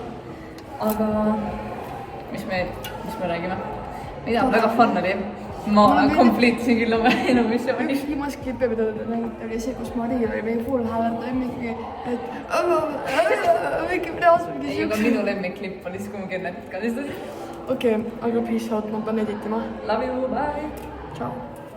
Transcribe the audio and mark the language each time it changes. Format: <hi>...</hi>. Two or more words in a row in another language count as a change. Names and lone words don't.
<et>Aga mis me räägime? Ma ei tea, väga fun oli. Ma kompleetsin küll oma enumissiooni. Üks viimast klippe, mida te nägite, oli see, kus Maria oli meie full hääleta mingi, et mingi reaalselt mingi ei, aga minu lemmikklipp oli siis, kui ma kennetit kallistasin. Okei, aga</et> <en>peace out,</en> <et>ma pean editima.</et> <en>Love you, bye! Ciao.</en>